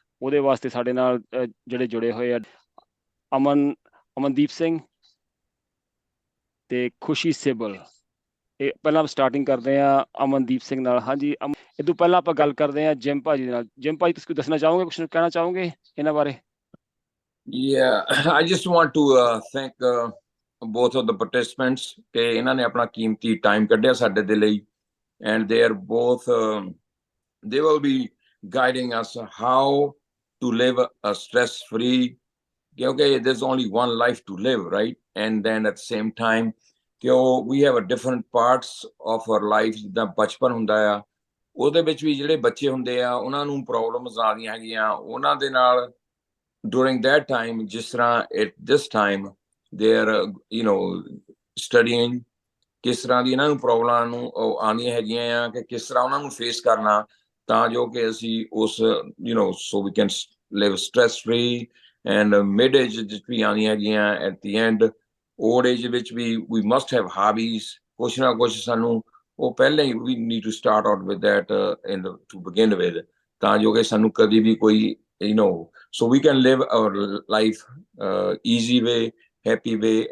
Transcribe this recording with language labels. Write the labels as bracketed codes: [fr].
[pa] ਉਹਦੇ ਵਾਸਤੇ ਸਾਡੇ ਨਾਲ ਜਿਹੜੇ ਜੁੜੇ ਹੋਏ ਆ ਅਮਨਦੀਪ ਸਿੰਘ ਤੇ ਖੁਸ਼ੀ ਸਿਬਲ। ਇਹ ਪਹਿਲਾਂ ਸਟਾਰਟਿੰਗ ਕਰਦੇ ਆ ਅਮਨਦੀਪ ਸਿੰਘ ਨਾਲ। ਹਾਂਜੀ, ਇਹ ਤੋਂ ਪਹਿਲਾਂ ਆਪਾਂ ਗੱਲ ਕਰਦੇ ਆ ਜਿਮ ਭਾਜੀ ਦੇ ਨਾਲ। ਜਿਮ ਭਾਜੀ, ਤੁਸੀਂ ਕੁਝ ਦੱਸਣਾ ਚਾਹੋਗੇ, ਕੁਝ ਕਹਿਣਾ ਚਾਹੋਗੇ ਇਹਨਾਂ ਬਾਰੇ? [en] Yeah, I just want to thank both of the participants [pa] ਕਿ ਇਹਨਾਂ ਨੇ ਆਪਣਾ ਕੀਮਤੀ ਟਾਈਮ ਕੱਢਿਆ ਸਾਡੇ ਦੇ ਲਈ, [en] and they are both they will be guiding us how to live a stress free, okay, there's only one life to live, right? And then at the same time we have a different parts of our life. [pa] ਜਿੱਦਾਂ ਬਚਪਨ ਹੁੰਦਾ ਆ, ਉਹਦੇ ਵਿੱਚ ਵੀ ਜਿਹੜੇ ਬੱਚੇ ਹੁੰਦੇ ਆ ਉਹਨਾਂ ਨੂੰ ਪ੍ਰੋਬਲਮਸ ਆਉਂਦੀਆਂ ਹੈਗੀਆਂ ਉਹਨਾਂ ਦੇ ਨਾਲ [en] during that time, [pa] ਜਿਸ ਤਰ੍ਹਾਂ [en] at this time they are studying [pa] ਕਿਸ ਤਰ੍ਹਾਂ ਦੀ ਇਹਨਾਂ ਨੂੰ ਪ੍ਰੋਬਲਮਾਂ ਨੂੰ ਆਉਂਦੀਆਂ ਹੈਗੀਆਂ ਆ ਕਿ ਕਿਸ ਤਰ੍ਹਾਂ ਉਹਨਾਂ ਨੂੰ ਫੇਸ ਕਰਨਾ ਤਾਂ ਜੋ ਕਿ ਅਸੀਂ ਉਸ [en] so we can live stress free. And mid age [pa] ਵਿੱਚ ਵੀ ਆਉਂਦੀਆਂ ਹੈਗੀਆਂ, [en] at the end old age ਵਿੱਚ ਵੀ we must have hobbies, [pa] ਕੁਛ ਨਾ ਕੁਛ ਸਾਨੂੰ ਉਹ ਪਹਿਲਾਂ ਹੀ [en] we need to start out with that to begin with [pa] ਤਾਂ ਜੋ ਕਿ ਸਾਨੂੰ ਕਦੀ ਵੀ ਕੋਈ [en] so we can live our life easy way, happy way.